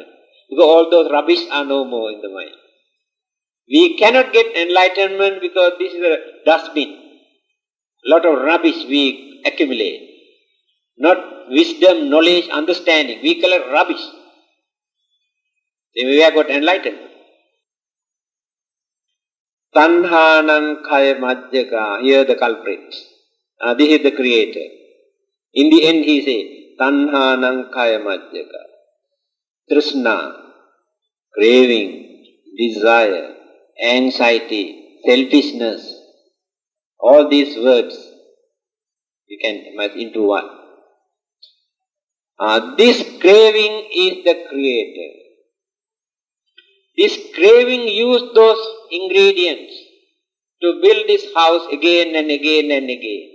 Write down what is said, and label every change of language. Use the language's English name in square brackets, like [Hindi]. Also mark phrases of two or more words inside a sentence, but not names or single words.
[English] Because all those rubbish are no more in the mind. We cannot get enlightenment because this is a dustbin. Lot of rubbish we accumulate. Not wisdom, knowledge, understanding. We collect rubbish. Then we have got enlightenment. [Pali] Tanhanam kaya majjaka. [English] Here the culprit. This is the creator. In the end he says, [Pali] Tanhanam kaya majjaka. [English] Trishna, craving, desire, anxiety, selfishness. All these words you can merge into one. This craving is the creator. This craving used those ingredients to build this house again and again and again.